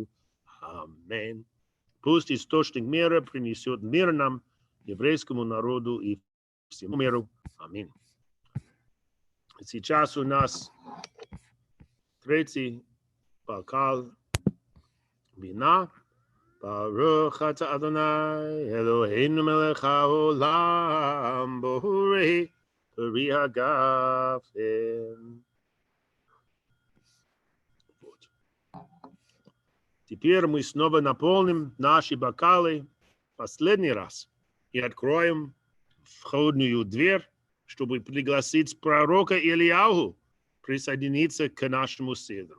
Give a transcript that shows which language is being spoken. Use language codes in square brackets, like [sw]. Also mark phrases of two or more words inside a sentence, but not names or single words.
[ru] Аминь. Пусть источник мира принесет мир нам, еврейскому народу и всему миру. Аминь. Сейчас у нас 3-й бокал вина. [he] ברוך אתה אדוני אלוהינו מלך העולם בורא פרי הגפן. [ru] Теперь мы снова наполним наши бокалы последний раз и откроем входную дверь, чтобы пригласить пророка Ильяху присоединиться к нашему седру.